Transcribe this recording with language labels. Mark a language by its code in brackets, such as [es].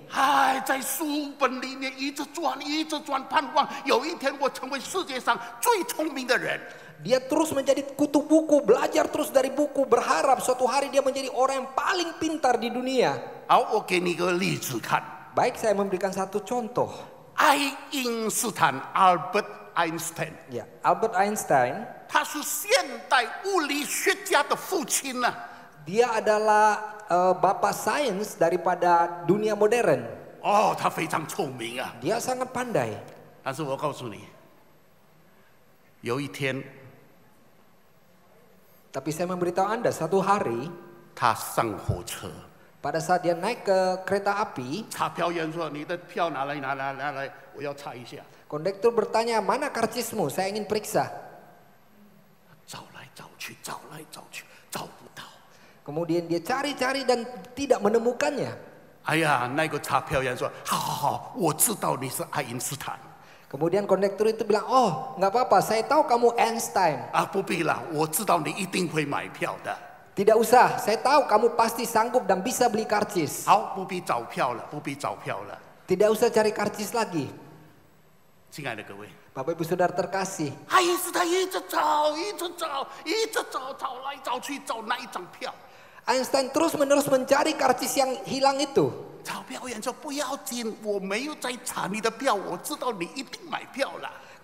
[zh] 哎，在书本里面一直转，一直转，盼望有一天我成为世界上最聪明的人。 [id] Dia terus menjadi kutu buku, belajar terus dari buku, berharap suatu hari dia menjadi orang yang paling pintar di dunia. [zh] 好，我给你一个例子看。 [id] Baik, saya memberikan satu contoh. [zh] 爱因斯坦 （Albert Einstein）， [id] Ya, Albert Einstein, [zh] 他是现代物理学家的父亲呢。 [id] dia adalah bapak sains daripada dunia modern. [zh] 哦，他非常聪明啊。 [id] Dia sangat pandai. [zh] 但是我告诉你，有一天 [id] Tapi saya memberitahu Anda, satu hari [zh] 他上火车， [id] pada saat dia naik ke kereta api, [zh] 查票员说：“你的票拿来，拿来，拿来，我要查一下。 [id] kondektur bertanya, mana karcismu? Saya ingin periksa. ” [zh] 找来找去，找来找去，找不到。 [id] Kemudian dia cari-cari dan tidak menemukannya. [zh] 哎呀，那个查票员说：“好好好，我知道你是爱因斯坦 [id] Kemudian kondektur itu bilang, oh nggak apa-apa, saya tahu kamu Einstein. [zh] 啊，不必了，我知道你一定会买票的。 [id] Tidak usah, saya tahu kamu pasti sanggup dan bisa beli karcis. [zh] 好，不必找票了，不必找票了。 [id] Tidak usah cari karcis lagi. [zh] 亲爱的各位， [id] Bapak Ibu Saudara terkasih, [zh] 爱因斯坦一直找，一直找，一直找，找来找去，找那一张票。 [id] Einstein terus-menerus mencari karcis yang hilang itu. [zh] 找票员说：“不要紧，我没有在查你的票，我知道你一定买票了。”